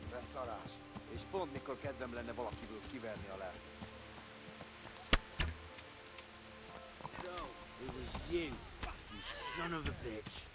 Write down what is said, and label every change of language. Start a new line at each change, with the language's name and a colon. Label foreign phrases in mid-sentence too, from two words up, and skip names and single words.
Hungarian: beszarás. És pont mikor kedvem lenne valakiből kiverni a lelket.
English: So, it was you, you son of a bitch.